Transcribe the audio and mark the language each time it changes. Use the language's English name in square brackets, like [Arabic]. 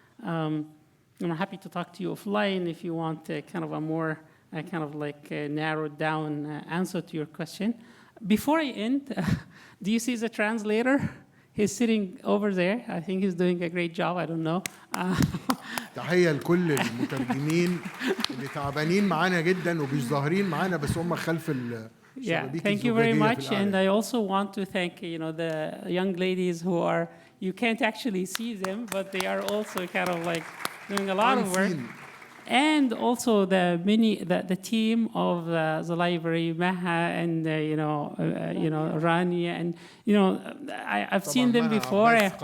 [English] I'm happy to talk to you offline if you want kind of a more kind of like narrowed down answer to your question. Before I end, do you see the translator? He's sitting over there. I think he's doing a great job. I don't know. [Arabic] تحية لكل المترجمين اللي تعبانين معانا جدا ومش ظاهرين معانا بس هم خلف [English] Yeah, thank you very much. And I also want to thank, you know, the young ladies who are, you can't actually see them, but they are also kind of like doing a lot of work. And also the team of the library, Maha and Rania, and I've seen them before.